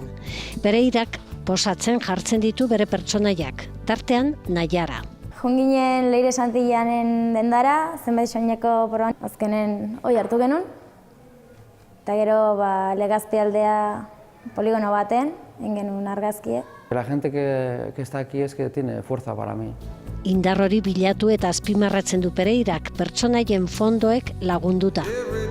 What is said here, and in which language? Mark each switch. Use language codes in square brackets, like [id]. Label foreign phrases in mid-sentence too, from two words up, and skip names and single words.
[eu] Pereirak posatzen jartzen ditu bere pertsonaiak, tartean Naiara. Junginen Leire Santillanen dendara, zenbait soineko proban, azkenen hoi hartu genuen. Eta gero Legazpi aldea poligono baten, egin genuen argazkie. [es] La gente que está aquí es que tiene fuerza para mí. [eu] Indar hori bilatu eta azpimarratzen du Pereirak pertsonaien fondoek lagunduta.